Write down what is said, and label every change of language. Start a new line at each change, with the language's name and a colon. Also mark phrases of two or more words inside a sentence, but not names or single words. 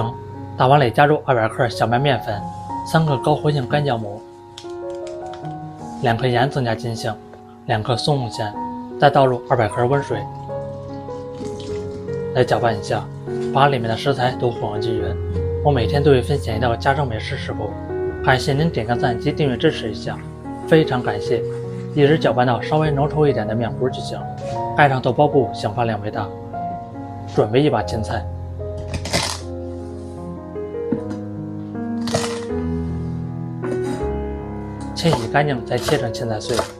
Chinese: 大碗里加入200克小麦面粉，3克高活性干酵母，2克鹽增加筋性，2克松露餡，再倒入200克温水，来搅拌一下，把裡面的食材都混合均匀。我每天都会分享一道家常美食食谱，感謝您點個讚及訂閱支持一下，非常感謝。一直攪拌到稍微濃稠一點的麵糊就行，蓋上豆包布，想法2倍大。準備一把芹菜，清洗乾淨，再切成芹菜碎。